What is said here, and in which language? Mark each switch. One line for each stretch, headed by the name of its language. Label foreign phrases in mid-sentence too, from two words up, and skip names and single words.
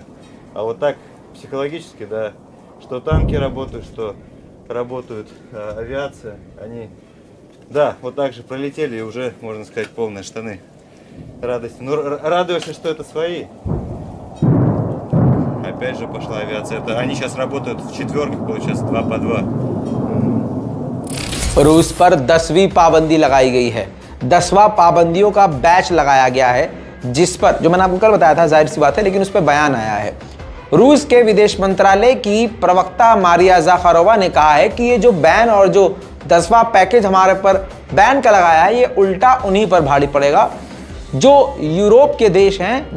Russian: А вот так, психологически, да, что танки работают, что работают авиация, они, да, вот так же пролетели и уже, можно сказать, полные штаны радости. Радуешься, что это свои. Опять же пошла авиация. Они сейчас работают в четверках, получается, 2 по 2.
Hindi: रूस पर 10वीं पाबंदी लगाई गई है। 10वां पाबंदियों का बैच लगाया गया है, जिस पर, जो मैंने आपको कल बताया था, जाहिर सी बात है, लेकिन उस पर बयान आया है। रूस के विदेश मंत्रालय की प्रवक्ता मारिया ज़ाखारोवा ने कहा है कि ये जो बैन और जो 10वां पैकेज हमारे पर बैन का लगाया है, ये उल्टा उन्हीं पर भारी पड़ेगा जो यूरोप के देश हैं।